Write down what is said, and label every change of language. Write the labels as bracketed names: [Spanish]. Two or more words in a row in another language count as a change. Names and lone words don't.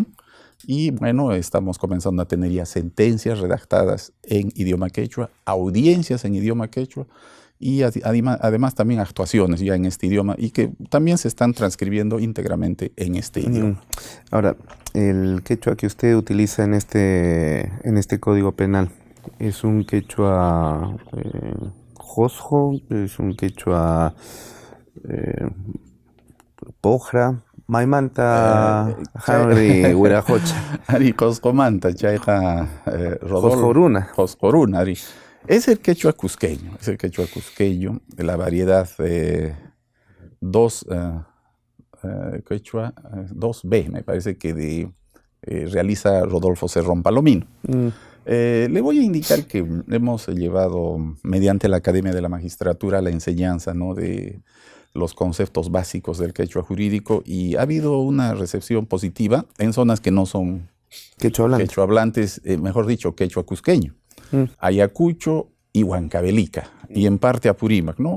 [Spanish] Y bueno, estamos comenzando a tener ya sentencias redactadas en idioma quechua, audiencias en idioma quechua, y además también actuaciones ya en este idioma, y que también se están transcribiendo íntegramente en este idioma. Ahora, el quechua que usted utiliza en este código penal, ¿es un quechua josjo? ¿Es un quechua pojra? [Quechua] Maimanta, Henry, Huirajocha. Ari Coscomanta, Chaiha, Rodolfo. Joscoruna. Joscoruna, Ari. [Spanish] Es el quechua cusqueño, de la variedad 2, quechua 2B, me parece que realiza Rodolfo Cerrón Palomino. Le voy a indicar que hemos llevado mediante la Academia de la Magistratura la enseñanza, ¿no?, de los conceptos básicos del quechua jurídico, y ha habido una recepción positiva en zonas que no son quechua hablantes, mejor dicho, quechua cusqueño, Ayacucho y Huancavelica, y en parte Apurímac, ¿no?